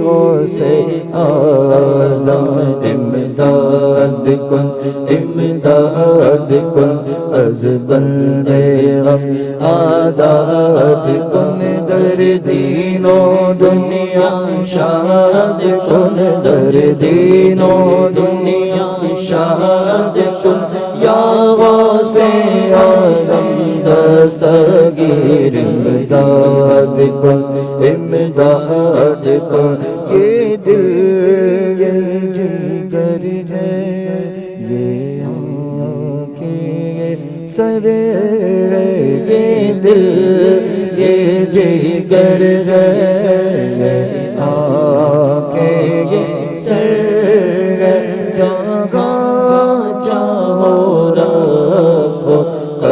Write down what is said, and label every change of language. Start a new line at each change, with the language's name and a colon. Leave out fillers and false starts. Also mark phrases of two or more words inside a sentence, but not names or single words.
Persian: غوث اعظم، امداد کن امداد کن از بندے غم آزاد کن، در دین و دنیا شاد کن، در دین و دنیا شاد کن، یا غوث اعظم دستگیر امداد کن امداد
Urdu: کن، یہ دل یہ جگر ہے، یہ آنکھیں یہ سر ہے، یہ دل یہ جگر ہے، یہ آنکھیں یہ سر ہے، جہاں چاہو رکھو